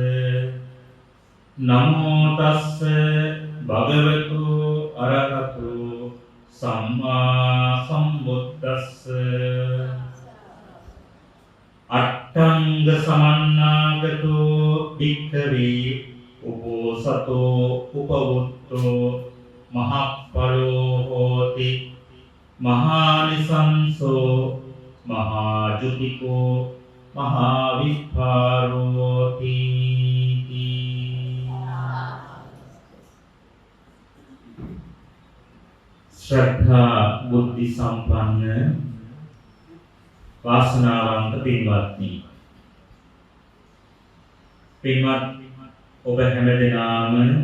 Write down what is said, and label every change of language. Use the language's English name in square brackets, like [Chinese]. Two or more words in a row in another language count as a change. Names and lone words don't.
[Pali] නමෝ තස්ස භගවතු අරහතෝ සම්මා සම්බුද්දස්ස අට්ඨංග සමන්නාගතෝ භික්ඛවේ උපෝසතෝ උපවුත්තෝ මහප්පලෝ හෝති මහානිසංසෝ මහාජුතිකෝ මහාවිපාරෝති. [Sinhala] ශ්‍රද්ධා බුද්ධි සම්පන්න වාසනාවන්ත පින්වත්නි, පින්වත් ඔබ හැමදෙනාම